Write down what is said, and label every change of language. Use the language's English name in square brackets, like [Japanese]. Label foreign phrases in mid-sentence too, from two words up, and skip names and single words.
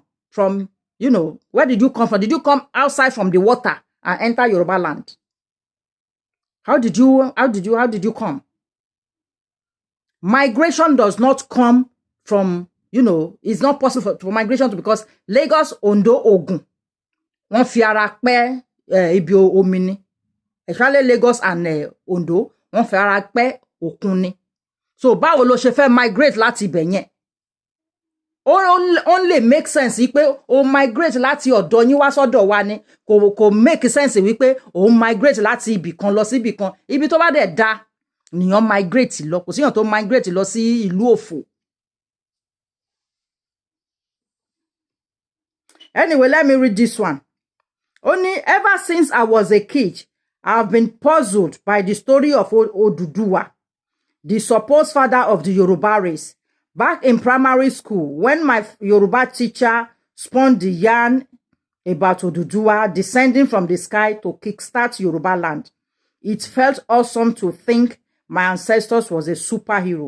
[English] From, where did you come from? Did you come outside from the water and enter Yoruba land? How did you come? Migration does not come from, it's not possible for migration to, because Lagos, Ondo, Ogun, [Yoruba] wọ́n fi ara pẹ́ ibi omi ni. Especially Lagos and Ondo, wọ́n fi ara pẹ́ òkun ni. So báwo ló ṣe fẹ́ migrate láti ibẹ̀ yẹn? [English] Only make sense [Yoruba] wípé o migrate láti ọ̀dọ̀ yín wá sọ́dọ̀ wa ni. Kò [English] make sense [Yoruba] wípé o migrate láti ibì kan lọ sí ibì kan. Ibi tó bá dẹ̀ dá nìyàn migrate lọ. Kò síyàn tó migrate lọ sí ìlú òfò. [English] Anyway, let me read this one. Only ever since I was a kid, I've been puzzled by the story of Oduduwa, the supposed father of the Yoruba race. Back in primary school, when my Yoruba teacher spun the yarn about Oduduwa descending from the sky to kickstart Yoruba land, it felt awesome to think my ancestors was a superhero.